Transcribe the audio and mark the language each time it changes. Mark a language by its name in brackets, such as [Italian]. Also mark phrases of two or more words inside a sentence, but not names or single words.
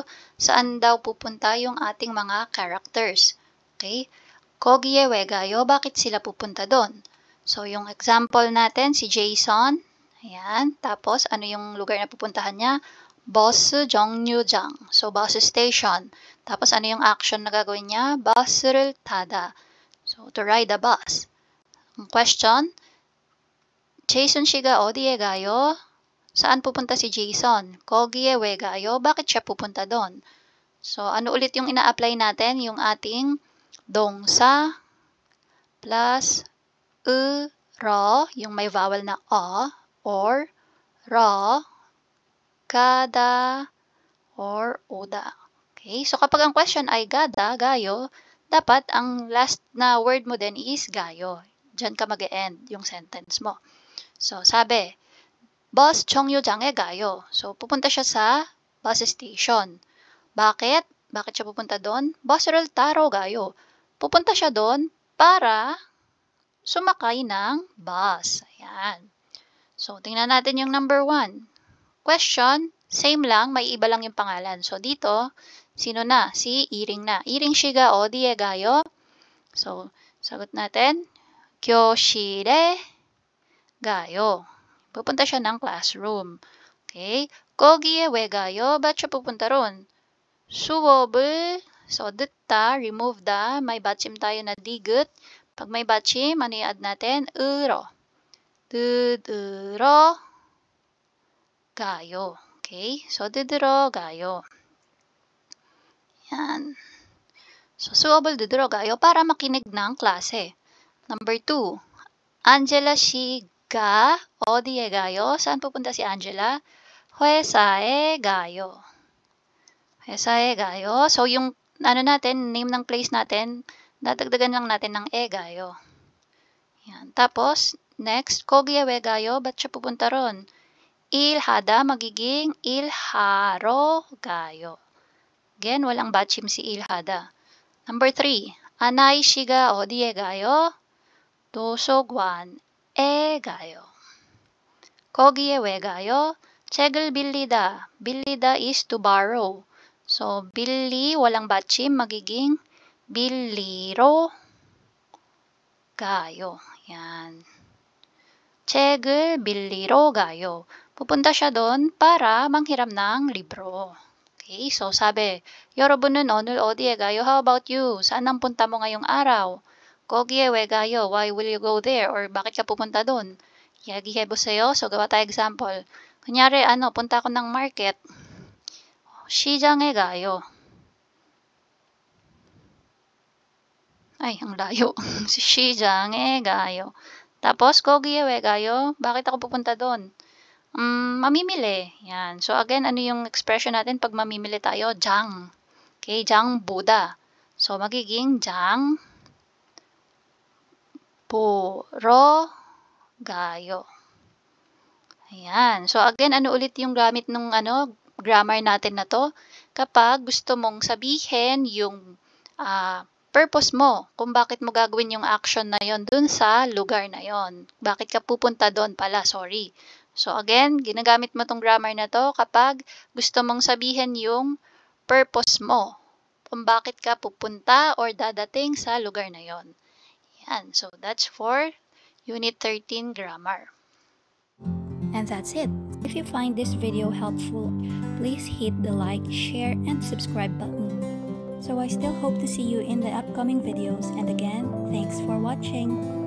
[Filipino] Saan daw pupunta yung ating mga characters? [Korean] Okay? 거기에 왜 가요? [Filipino] Bakit sila pupunta doon? So, yung example natin, si Jason. Ayan. Tapos, ano yung lugar na pupuntahan niya? [Korean] 버스 정류장. [English] So, bus station. [Filipino] Tapos, ano yung action na gagawin niya? [Korean] 버스를 타다. [English] So, to ride a bus. [Filipino] Ang question, [Korean] Jason 씨가 어디에 가요? [Filipino] Saan pupunta si Jason? [Korean] 거기에 왜 가요? [Filipino] Bakit siya pupunta doon? So, ano ulit yung ina-apply natin? Yung ating 동사 plus 러, yung may vowel na or 러, gada, or oda. Okay? So, kapag ang question ay gada, gayo, dapat ang last na word mo din is gayo. Diyan ka mag-e-end yung sentence mo. So, sabi, [Korean] bus 정류장에 가요. [Filipino] So, pupunta siya sa bus station. Bakit? Bakit siya pupunta doon? [Korean] 버스를 타러 가요. [Filipino] Pupunta siya doon para sumakay ng bus. Ayan. So, tingnan natin yung number 1. Question, same lang, may iba lang yung pangalan. So, dito, sino na? Si Iring na. Iring shiga [Korean] 어디에 가요? [Filipino] So, sagot natin, [Korean] 교실에 가요. [Filipino] Pupunta siya ng classroom. [Korean] Okay? 거기에 왜 가요? [Filipino] Ba't siya pupunta ron? [Korean] 수업을, [English] so 듣다, remove the, [Filipino] may 받침 tayo na digut. Pag may 받침, ano i-add natin? [Korean] 으러. 들으러 가요. Okay? So, 들으러 가요. [Filipino] Yan. So, [Korean] 수업을 들으러 가요 [Filipino] para makinig ng klase. [Korean] Number 2. Angela 씨가 어디에 가요? [Filipino] Saan pupunta si Angela? [Korean] 회사에 가요. 회사에 가요. [Filipino] So, yung ano natin, name ng place natin, dadagdagan lang natin ng e gayo. Yan. Tapos, next, [Korean] 거기에 왜 가요? [Filipino] Ba't siya pupunta ron? [Korean] 일하다 magiging 일하러 가요. [Filipino] Again, walang 받침 si 일하다. Number 3. [Korean] 아나이 씨가 어디에 가요? 도서관에 가요. 거기에 왜 가요? 책을 빌리다. 빌리다 [English] is to borrow. [Filipino] So, [Korean] 빌리, [Filipino] walang 받침, magiging [Korean] 빌리러 가요. [Filipino] Yan. [Korean] 책을 빌리러 가요. [Filipino] Pupunta siya doon para manghiram ng libro. Okay, so sabi, [Korean] 여러분은 오늘 어디에 가요? [English] How about you? [Filipino] Saan ang punta mo ngayong araw? [Korean] 거기에 왜 가요? [English] Why will you go there? [Filipino] Or bakit ka pupunta doon? [Korean] 이야기해보세요. [Filipino] So, gawa tayo example. Kunyari, punta ako ng market. [Korean] 시장에 가요. [Filipino] Ay, ang layo. [Korean] 시장에 가요. Tapos, 거기에 왜 가요? [Filipino] Bakit ako pupunta doon? Mamimili. Yan. So, again, ano yung expression natin pag mamimili tayo? [Korean] 장. Okay, 장 보다. [Filipino] So, magiging [Korean] 장 보러 가요. [Filipino] Ayan. So, again, ano ulit yung gamit ng grammar natin na to? Kapag gusto mong sabihin yung purpose mo, kung bakit mo gagawin yung action na yon dun sa lugar na yon. Bakit ka pupunta doon pala, sorry. So, again, ginagamit mo tong grammar na to kapag gusto mong sabihin yung purpose mo, kung bakit ka pupunta or dadating sa lugar na yon. Yan. [English] So, that's for Unit 13 Grammar. And that's it. If you find this video helpful, please hit the like, share, and subscribe button. So I still hope to see you in the upcoming videos, and again, thanks for watching.